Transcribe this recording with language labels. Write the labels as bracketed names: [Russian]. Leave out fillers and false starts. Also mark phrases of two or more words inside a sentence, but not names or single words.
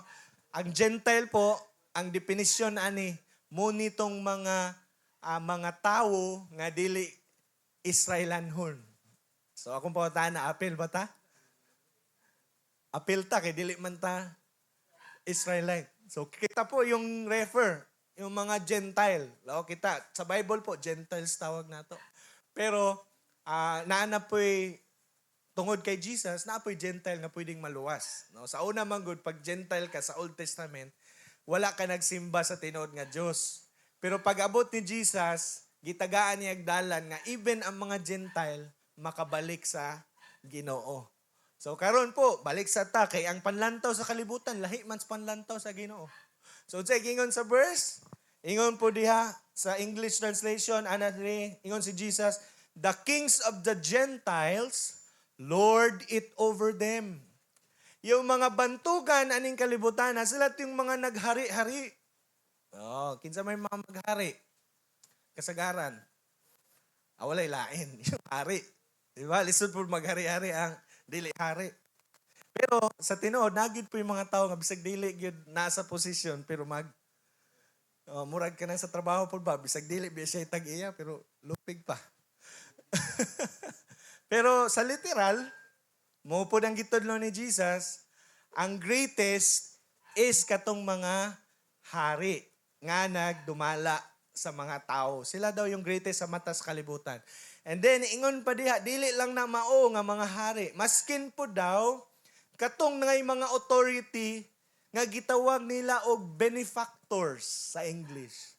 [Cebuano] Ang Gentile po, ang definisyon ani mo nitong mga tao nga dili Israelanhon. So akong pawtaan na apil ba ta? Apil ta kay dili man ta Israelite. So kita po yung yung mga Gentile. Kita sa Bible po Gentiles tawag nato. Pero naana po'y tungod kay Jesus, naapoy Gentile nga pwedeng maluwas. No? Sa una man good, pag Gentile ka sa Old Testament, wala ka nagsimba sa tinuod nga Diyos. Pero pag abot ni Jesus, gitagaan niya agdalan nga even ang mga Gentile makabalik sa Ginoo. So karon po, balik sa ta, kay ang panlantaw sa kalibutan, lahi man sa panlantaw sa Ginoo. So say, ingon sa verse, ingon po diha sa [English] English translation, [Cebuano] ingon si Jesus, [English] the kings of the Gentiles lord it over them. [Cebuano] Yung mga bantugan aning kalibutan, sila yung mga naghari-hari. Kinsa may mga maghari? Kasagaran. Walay lain. Yung hari. Diba? Lisod po maghari-hari ang dili hari. Pero sa tinuod, nagid po yung mga tao nga bisag dili gyud nasa posisyon pero murag ka na sa trabaho po ba? Bisag dili siya tag-iya pero lupig pa. Pero sa literal, mo po ang gitudlo ni Jesus, ang [English] greatest is [Cebuano] katong mga hari nga nagdumala sa mga tao. Sila daw yung greatest sa mata sa kalibutan. [English] And then, [Cebuano] ingon pa diha, dili lang na mao nga mga hari. Maskin po daw, katong ngay mga authority nga gitawag nila og benefactors sa English.